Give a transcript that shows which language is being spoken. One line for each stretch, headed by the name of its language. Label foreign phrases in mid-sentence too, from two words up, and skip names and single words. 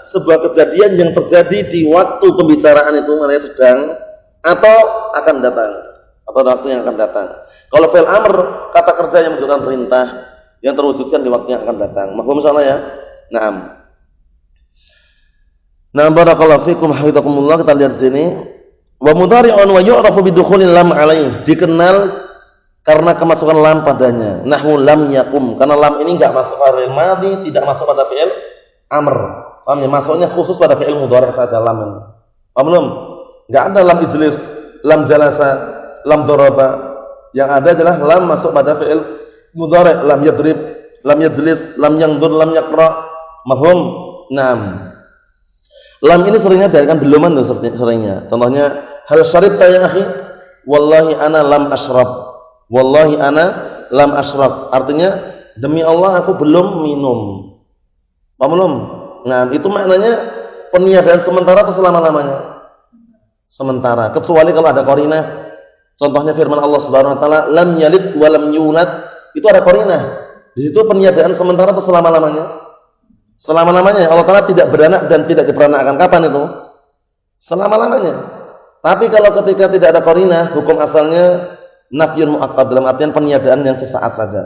Indonesian: Sebuah kejadian yang terjadi di waktu pembicaraan itu, maknanya sedang atau akan datang, atau waktu yang akan datang. Kalau
Arabic: فعل أمر
Indonesian: kata kerja yang menunjukkan perintah yang terwujudkan di waktu yang akan datang.
Arabic: مفهوم إن شاء الله ya? Naam. نعم، بارك الله فيكم حفظكم الله.
Indonesian: Kita lihat sini.
Arabic: ومضارع ويعرف بدخول اللام عليه.
Indonesian: Dikenal karena kemasukan lam padanya.
Arabic: نحو لم يقم.
Indonesian: Karena lam ini enggak masuk pada
Arabic: فعل ماضي,
Indonesian: tidak masuk pada
Arabic: فعل أمر.
Indonesian: Paham ya? Masuknya khusus pada
Arabic: فعل مضارع'
Indonesian: saja lam ini. Paham belum? Enggak ada
Arabic: لم اجلس، لم جلس، لم ضرب.
Indonesian: Yang ada adalah lam masuk pada
Arabic: فعل مضارع', لم يضرب، لم يجلس، لم ينظر، لم يقرأ. مفهوم. Naam.
Indonesian: Lam ini seringnya diartikan beluman tuh seringnya.
Arabic: Contohnya, هل شربت يا أخي؟ والله أنا لم أشرب. والله أنا لم أشرب.
Indonesian: Artinya, demi Allah aku belum minum. Paham belum? Nah, itu maknanya peniadaan sementara atau selama-lamanya? Sementara. Kecuali kalau ada qarinah. Contohnya firman Allah
Arabic: سبحانه وتعالى، لم يلد ولم يولد.
Indonesian: Itu ada qarinah. Di situ peniadaan sementara atau selama-lamanya? Selama-lamanya. Allah Ta'ala tidak beranak dan tidak diperanakkan. Kapan itu? Selama-lamanya. Tapi kalau ketika tidak ada qarinah, hukum asalnya
Arabic: نفي مؤقت,
Indonesian: dalam artian peniadaan yang sesaat saja.